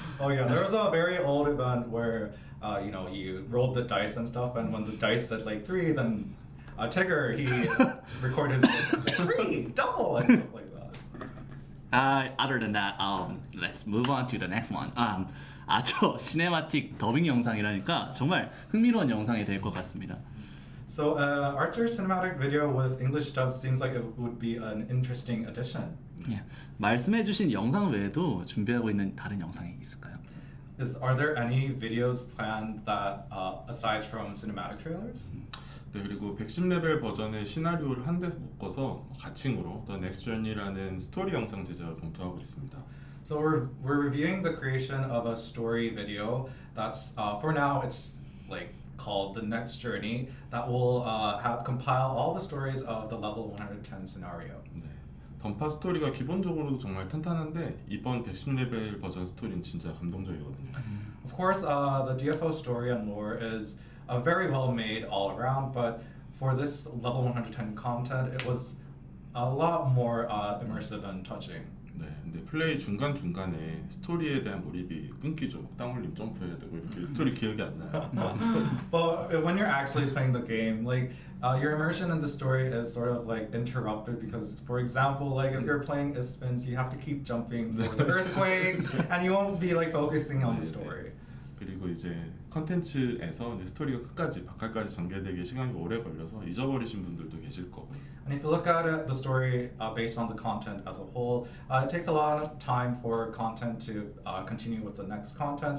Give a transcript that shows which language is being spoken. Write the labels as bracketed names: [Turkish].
[English] Oh yeah, there was a very old event where you rolled the dice and stuff, and when the dice said like 3, then Tigger he recorded his voice, like, 3 double and stuff like that. Other than that, let's move on to the next one. [Korean] 아처 시네마틱 더빙 영상이라니까 정말 흥미로운 영상이 될 것 같습니다. [English] So Archer cinematic video with English dub seems like it would be an interesting addition. [Korean] 예, 말씀해주신 영상 외에도 준비하고 있는 다른 영상이 있을까요? [English] Are there any videos planned that aside from cinematic trailers? [Korean] 네, 그리고 110레벨 버전의 시나리오를 한 대 묶어서 가칭으로 The Next Journey라는 스토리 영상 제작을 검토하고 있습니다. [English] So we're reviewing the creation of a story video that's for now it's like called The Next Journey that will compile all the stories of the level 110 scenario. [Korean] 네, 던파 스토리가 기본적으로도 정말 탄탄한데 이번 110레벨 버전 스토리는 진짜 감동적이거든요. [English] Of course, the DFO story and lore is very well made all around, but for this level 110 content, it was a lot more immersive and touching. [Korean] 네, 근데 플레이 중간 중간에 스토리에 대한 몰입이 끊기죠. 땀 흘림 점프해야 되고 이렇게 스토리 기억이 안 나요. [English] But when you're actually playing the game, like your immersion in the story is sort of like interrupted because, for example, like if you're playing Ispins, you have to keep jumping for the earthquakes, and you won't be like focusing on the story. [Korean] 그리고 이제 컨텐츠에서 이제 스토리가 끝까지 바깥까지 전개되기에 시간이 오래 걸려서 잊어버리신 분들도 계실 거고요. [English] And if you look at it, the story based on the content as a whole, it takes a lot of time for content to continue with the next content.